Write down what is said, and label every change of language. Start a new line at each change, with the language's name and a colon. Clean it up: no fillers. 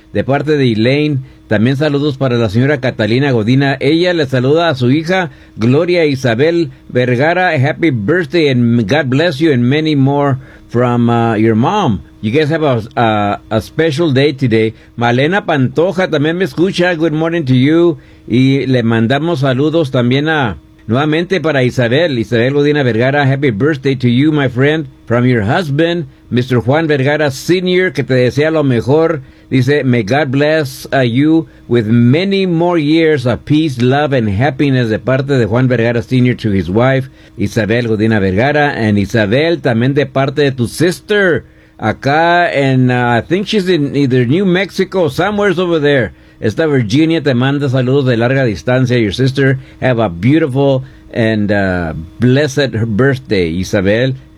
Spanish: De parte de Elaine, también saludos para la señora Catalina Godina. Ella le saluda a su hija, Gloria Isabel Vergara.
English: Happy birthday and God bless you and many more from your mom. You guys have a special day today. Malena Pantoja
Spanish: también me escucha.
English: Good morning to you.
Spanish: Y le mandamos saludos también a, nuevamente para Isabel.
English: Isabel Godina Vergara, happy birthday to you, my friend, from your husband, Mr.
Spanish: Juan Vergara Sr., que te desea lo mejor.
English: Dice, may God bless you with many more years of peace, love, and happiness
Spanish: de parte de
English: Juan Vergara Sr. to his wife, Isabel Godina Vergara. And Isabel,
Spanish: también de parte de tu
English: sister,
Spanish: acá,
English: and I think she's in either New Mexico, somewhere's over there.
Spanish: Esta Virginia te manda saludos de larga distancia.
English: Your sister, have a beautiful and blessed birthday, Isabel.